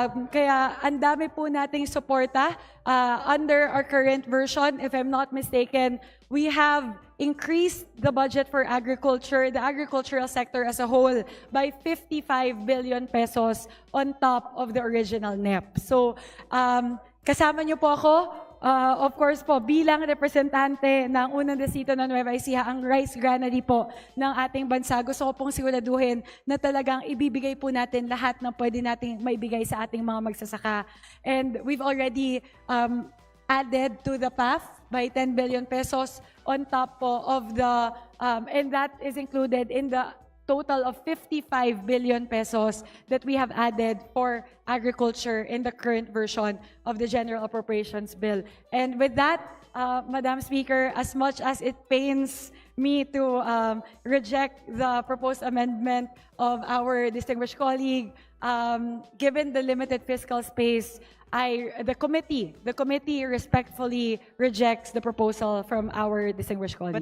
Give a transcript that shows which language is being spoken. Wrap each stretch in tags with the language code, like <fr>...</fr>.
<tl>Kaya ang dami po nating suporta</tl> <en>under our current version. If I'm not mistaken, we have increased the budget for agriculture, the agricultural sector as a whole, by 55 billion pesos on top of the original NEP.</en> <tl>So, kasama niyo po ako, of course po, bilang representante ng unang distrito ng Nueva Ecija, ang rice granary po ng ating bansa. Gusto ko pong siguraduhin na talagang ibibigay po natin lahat ng pwede nating maibigay sa ating mga magsasaka.</tl> <en>And we've already added to the PAF by 10 billion pesos on top po of the, and that is included in the total of 55 billion pesos that we have added for agriculture in the current version of the General Appropriations Bill. And with that, Madam Speaker, as much as it pains me to reject the proposed amendment of our distinguished colleague, given the limited fiscal space, the committee respectfully rejects the proposal from our distinguished colleague.</en>